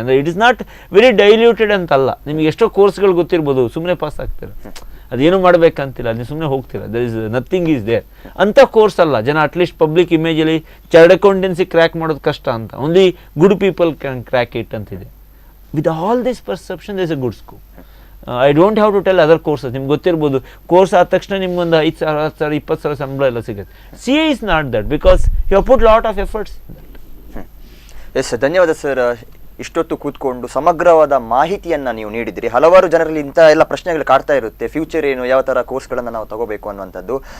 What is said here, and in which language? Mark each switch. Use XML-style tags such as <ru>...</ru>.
<kn>ಅಂದರೆ</kn> <en>it is not very diluted</en> <kn>ಅಂತಲ್ಲ. ನಿಮಗೆ ಎಷ್ಟೋ ಕೋರ್ಸ್ಗಳು ಗೊತ್ತಿರ್ಬೋದು, ಸುಮ್ಮನೆ ಪಾಸ್ ಆಗ್ತೀರ, ಅದೇನು ಮಾಡಬೇಕಂತಿಲ್ಲ, ನೀವು ಸುಮ್ಮನೆ ಹೋಗ್ತೀರ,</kn> <en>there is nothing is there</en> <kn>ಅಂಥ ಕೋರ್ಸ್ ಅಲ್ಲ. ಜನ at least public ಇಮೇಜಲ್ಲಿ chartered accountancy crack ಮಾಡೋದು ಕಷ್ಟ ಅಂತ,</kn> <en>only good people can crack it</en> <kn>ಅಂತಿದೆ.</kn> <en>With all this perception, there is a good scope. I don't have to tell other courses.</en> <kn>ನಿಮ್ಗೆ ಗೊತ್ತಿರ್ಬೋದು, course ಆದ ತಕ್ಷಣ ನಿಮ್ಗೊಂದು 5,000, 10,000, 20,000 ಸಂಬಳ ಎಲ್ಲ ಸಿಗುತ್ತೆ.</kn> <en>C A is not that, because you have put lot of efforts in that.</en> <kn>S, ಧನ್ಯವಾದ sir. ಇಷ್ಟೊತ್ತು ಕೂತ್ಕೊಂಡು ಸಮಗ್ರವಾದ ಮಾಹಿತಿಯನ್ನು ನೀವು ನೀಡಿದಿರಿ. ಹಲವಾರು ಜನರಲ್ಲಿ ಇಂಥ ಎಲ್ಲ ಪ್ರಶ್ನೆಗಳು ಕಾಡ್ತಾ ಇರುತ್ತೆ, ಫ್ಯೂಚರ್ ಏನು, ಯಾವ ಥರ ಕೋರ್ಸ್ಗಳನ್ನು ನಾವು ತಗೋಬೇಕು ಅನ್ನುವಂಥದ್ದು.</kn>